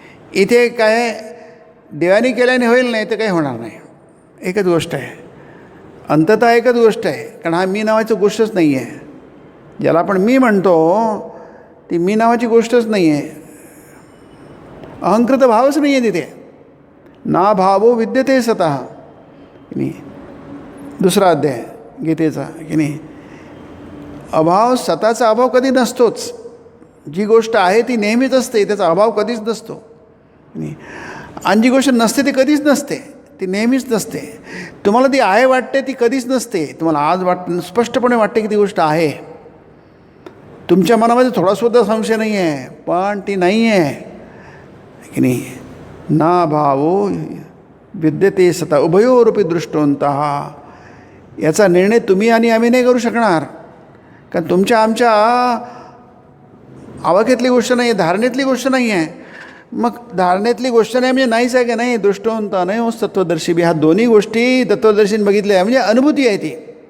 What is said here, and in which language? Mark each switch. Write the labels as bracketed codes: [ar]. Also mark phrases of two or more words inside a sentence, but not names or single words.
[mr] इथे काय देवाने केल्याने होईल, नाही तर काही होणार नाही. एकच गोष्ट आहे, अंततः एकच गोष्ट आहे. कारण हा मी नावाची गोष्टच नाही आहे. ज्याला आपण मी म्हणतो ती मी नावाची गोष्टच नाही आहे. अहंकृत भावच नाही आहे तिथे. [sa] ना भावो विद्यते स्वतः [mr] की नाही, दुसरा अध्याय गीतेचा की नाही. अभाव, स्वतःचा अभाव कधी नसतोच. जी गोष्ट आहे ती नेहमीच असते, त्याचा अभाव कधीच नसतो की नाही. आणि जी गोष्ट नसते ती कधीच नसते, ती नेहमीच नसते. तुम्हाला ती आहे वाटते ती कधीच नसते. तुम्हाला आज स्पष्टपणे वाटते की ती गोष्ट आहे, तुमच्या मनामध्ये थोडासुद्धा संशय नाही आहे, पण ती नाही आहे की नाही. [sa] ना भावो विद्यते सता उभयोरूपी दृष्टवंतः. [mr] याचा निर्णय तुम्ही आणि आम्ही नाही करू शकणार, कारण तुमच्या आमच्या आवाक्यातली गोष्ट नाही आहे, धारणेतली गोष्ट नाही आहे. मग धारणेतली गोष्ट नाही म्हणजे नाहीच आहे की नाही. [sa] दृष्टवंत अनयो तत्वदर्शी [mr] बी, ह्या दोन्ही गोष्टी तत्वदर्शीने बघितल्या म्हणजे अनुभूती आहे ती.